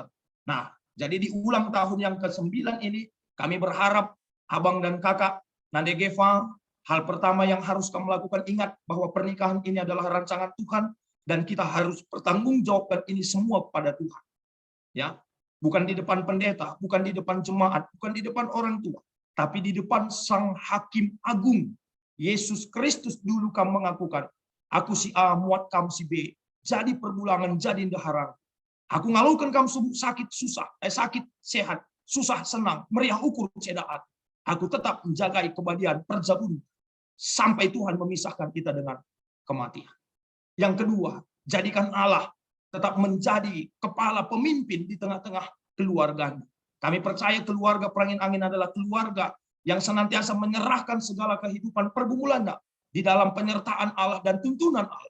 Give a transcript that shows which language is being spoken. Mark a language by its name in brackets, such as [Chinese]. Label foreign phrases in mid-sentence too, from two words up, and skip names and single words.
[Indonesian] Nah, jadi di ulang tahun yang ke-9 ini, kami berharap abang dan kakak Nande Geva, hal pertama yang harus kamu lakukan, ingat bahwa pernikahan ini adalah rancangan Tuhan dan kita harus bertanggungjawabkan ini semua kepada Tuhan. Ya, bukan di depan pendeta, bukan di depan jemaat, bukan di depan orang tua, tapi di depan Sang Hakim Agung. Yesus Kristus dulu kamu mengakukan, [Batak Karo] aku si A, muat kamu si B, jadi perbulangan, jadi ndeharang. Aku ngalukan kamu sakit susah, [Indonesian] sakit sehat, susah senang, [Batak Karo] meriah ukur cedaan. [Indonesian] Aku tetap menjagai kebadian perjabun sampai Tuhan memisahkan kita dengan kematian. Yang kedua, jadikan Allah tetap menjadi kepala pemimpin di tengah-tengah keluarganya. Kami percaya keluarga Perangin Angin adalah keluarga yang senantiasa menyerahkan segala kehidupan pergumulannya di dalam penyertaan Allah dan tuntunan Allah.